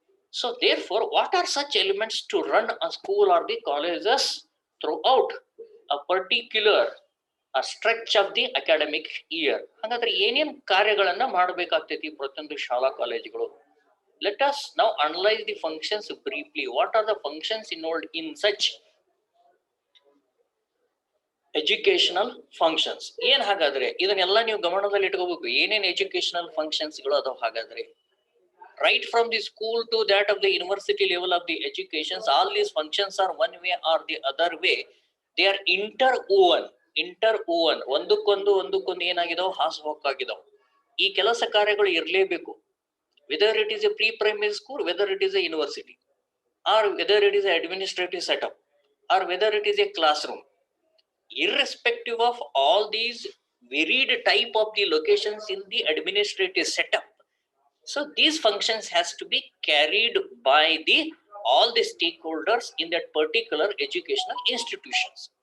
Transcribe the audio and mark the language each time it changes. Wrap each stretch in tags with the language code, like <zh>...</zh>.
<en>So therefore, what are such elements to run a school or the colleges throughout a particular stretch of the academic year?</en> <kn>ಹಾಗಾದ್ರೆ ಏನೇನ್ ಕಾರ್ಯಗಳನ್ನ ಮಾಡಬೇಕಾಗ್ತೈತಿ ಪ್ರತಿಯೊಂದು ಶಾಲಾ ಕಾಲೇಜುಗಳು?</kn> <en>Let us now analyze the functions briefly. What are the functions involved in such educational functions?</en> <kn>ಏನ್ ಹಾಗಾದ್ರೆ ಇದನ್ನೆಲ್ಲ ನೀವು ಗಮನದಲ್ಲಿ ಇಟ್ಕೋಬೇಕು. ಏನೇನ್ ಎಜುಕೇಶನಲ್ ಫಂಕ್ಷನ್ಸ್ ಗಳು ಅದಾವ ಹಾಗಾದ್ರೆ?</kn> <en>Right from the school to that of the university level of the educations, all these functions are one way or the other way, they are interwoven</en> <kn>inter oven, ಒಂದಕ್ಕೊಂದು ಏನಾಗಿದಾವ್, ಹಾಸುಹೊಕ್ಕಾಗಿದಾವ್. ಈ ಕೆಲಸ ಕಾರ್ಯಗಳು ಇರಲೇಬೇಕು.</kn> <en>Whether it is a pre primary school, whether it is a university, or whether it is a administrative setup, or whether it is a classroom. Irrespective of all these varied type of the locations in the administrative setup, so these functions has to be carried by the all the stakeholders in that particular educational institutions.</en>